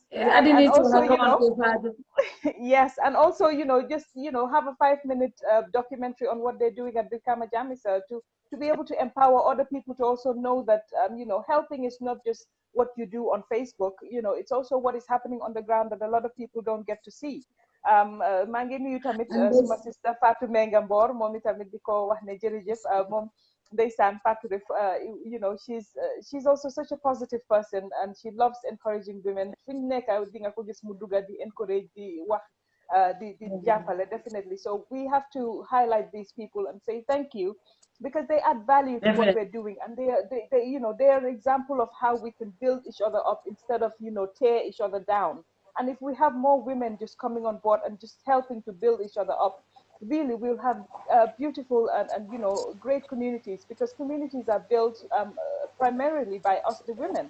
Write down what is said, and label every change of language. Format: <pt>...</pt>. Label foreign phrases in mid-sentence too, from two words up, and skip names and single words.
<en>And also, yes, and also, just have a 5-minute documentary on what they're doing at Bikama Jamisa to be able to empower other people to also know that helping is not just what you do on Facebook. It's also what is happening on the ground that a lot of people don't get to see.</en> <wo>maa ngi nuyu tamit suma sister Fatou Mengambor moom itamit di ko wax ne jërëjëf moom ndeysaan Fatou def</wo> <en>she's also such a positive person, and she loves encouraging women.</en> <wo>Fi mu nekk di nga ko gis mu dugga di encourage di wax di jàppale,</wo> <en>definitely. So we have to highlight these people and say thank you, because they add value to what we're doing, and they are an example of how we can build each other up instead of tear each other down. And if we have more women just coming on board and just helping to build each other up, really we'll have beautiful and great communities, because communities are built primarily by us, the women.</en>